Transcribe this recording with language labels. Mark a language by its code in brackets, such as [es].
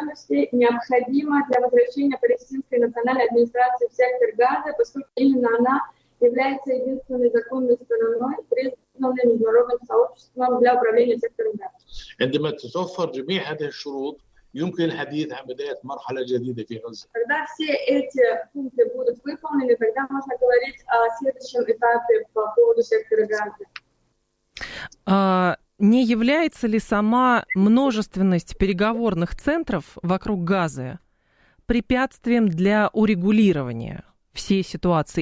[ru] Необходимо для возвращения палестинской национальной администрации в сектор Газа, поскольку именно она является единственной законной стороной, признанной международным сообществом для управления сектором Газа. [ar] عندما تتوفر جميع هذه الشروط يمكن الحديث عن بداية مرحلة جديدة في غزة. [ru] Когда все эти пункты будут выполнены, тогда можно говорить о следующем этапе по поводу сектора Газа. Не является ли сама множественность переговорных центров вокруг Газы препятствием для урегулирования все ситуации.